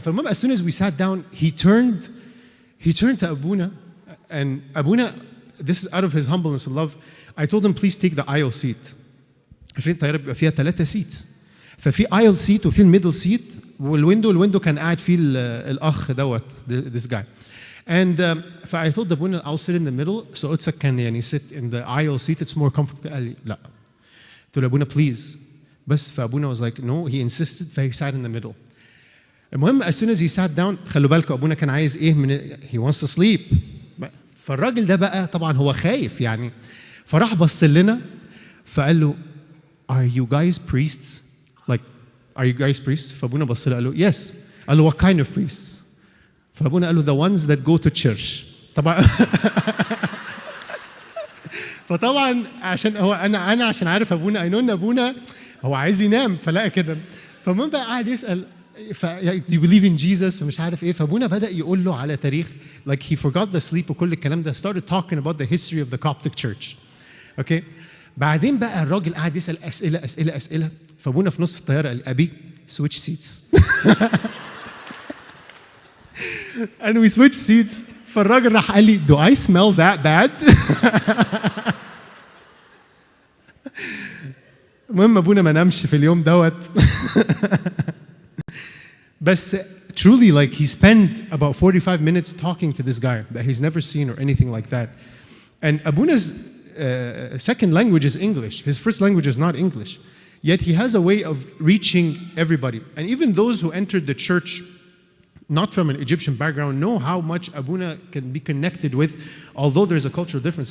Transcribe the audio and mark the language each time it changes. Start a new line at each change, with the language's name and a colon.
Arabic: فالمهم
English: as soon as we sat down he turned to Abuna, and Abuna, this is out of his humbleness and love, I told him please take the aisle seat.
Arabic: عشان الطياره بيبقى فيها 3 seats. ففي aisle seat وفي الميدل seat والويندو كان قاعد فيه الاخ دوت this guy.
English: And I told Abuna I'll sit in the middle so Utsak can
Arabic: يعني
English: sit in the aisle seat, it's more comfortable.
Arabic: قال لي لا. قلت له
English: Abuna please.
Arabic: بس فأبونا
English: was like no, he insisted, فhe sat in the middle. المهم as soon as he sat down
Arabic: خلوا بالكم أبونا كان عايز إيه من
English: he wants to sleep.
Arabic: فالراجل ده بقى طبعا هو خايف يعني. فراح بص لنا فقال له
English: are you guys priests? Like are you guys priests?
Arabic: فأبونا بص له قال له
English: yes.
Arabic: قال له
English: what kind of priests?
Arabic: فأبونا قال له
English: the ones that go to church.
Arabic: طبعا فطبعا عشان هو انا عشان عارف ابونا
English: I know
Arabic: ان ابونا هو عايز ينام فلقى كده. فالمهم بقى قاعد يسال
English: do you believe in Jesus
Arabic: ومش عارف ايه. فابونا بدا يقول له على تاريخ
English: like he forgot the sleep
Arabic: وكل الكلام ده,
English: started talking about the history of the Coptic church.
Arabic: اوكي بعدين بقى الراجل قاعد يسال اسئله. فابونا في نص الطياره قال ابي
English: switch seats. and we switched seats.
Arabic: فالراجل راح قال لي
English: do I smell that bad?
Arabic: المهم ابونا ما نامش في اليوم دوت. بس
English: truly like he spent about 45 minutes talking to this guy that he's never seen or anything like that. And Abuna's second language is English. His first language is not English. Yet he has a way of reaching everybody. And even those who entered the church not from an Egyptian background know how much Abuna can be connected with, although there's a cultural difference.